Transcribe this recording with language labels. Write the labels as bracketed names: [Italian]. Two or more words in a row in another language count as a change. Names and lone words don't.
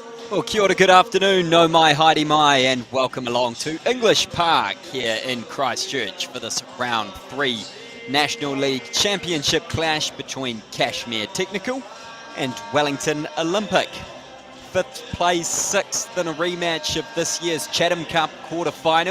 [Māori] Well, kia ora, [English] good afternoon, [Māori] no mai, haere mai, [English] and welcome along to English Park here in Christchurch for this round 3 National League Championship clash between Cashmere Technical and Wellington Olympic. 5th plays 6th in a rematch of this year's Chatham Cup quarter-final.